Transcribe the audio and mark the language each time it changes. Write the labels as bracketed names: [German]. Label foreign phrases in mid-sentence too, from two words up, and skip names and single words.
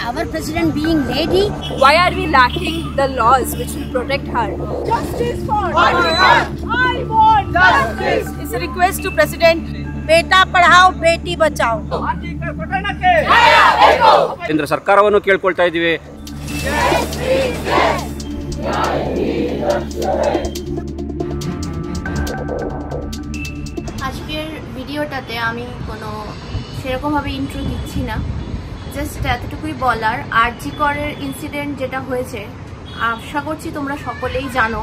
[English] our president being lady. Why are we lacking the laws which will protect her? Justice for Archikar. I want justice. It's a request to President. [Hindi] बेटा पढ़ाओ बेटी बचाओ. [Kannada] ಕೇಂದ್ರ ಸರ್ಕಾರವನ್ನು ಕೇಳ್ಕೊಳ್ತಾ ಇದ್ದೀವಿ. [Bangla] আজকের ভিডিওটাতে আমি কোনো সেরকমভাবে ইন্ট্রো দিচ্ছি না, জাস্ট এতটুকুই বলার আরজি করের ইনসিডেন্ট যেটা হয়েছে আশা করছি তোমরা সকলেই জানো।